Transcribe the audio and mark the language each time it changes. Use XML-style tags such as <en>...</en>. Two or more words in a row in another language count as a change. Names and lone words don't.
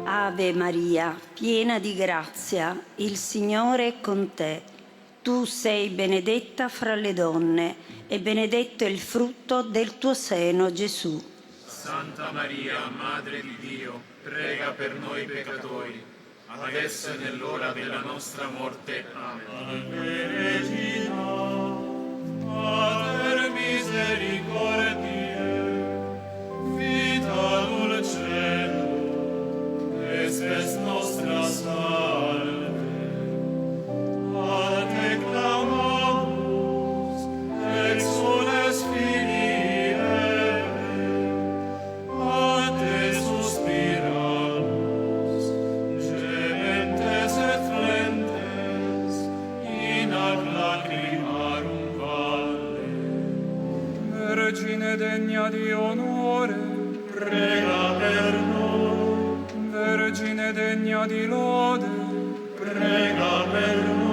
<it>Ave Maria, piena di grazia, il Signore è con te. Tu sei benedetta fra le donne e benedetto è il frutto del tuo seno, Gesù. Santa Maria, Madre di Dio, prega per noi peccatori, adesso e nell'ora della nostra morte. Amen.</it> <la>Regina, Mater misericordiae, vita dulcedo, espes nostra salve. A te clamamus, exules filii Eve, a te suspiramus, gementes et flentes, in ad lacrimarum valle.</la> <it>Vergine degna di onore, prega per noi. Vergine degna di lode, prega per noi.</it>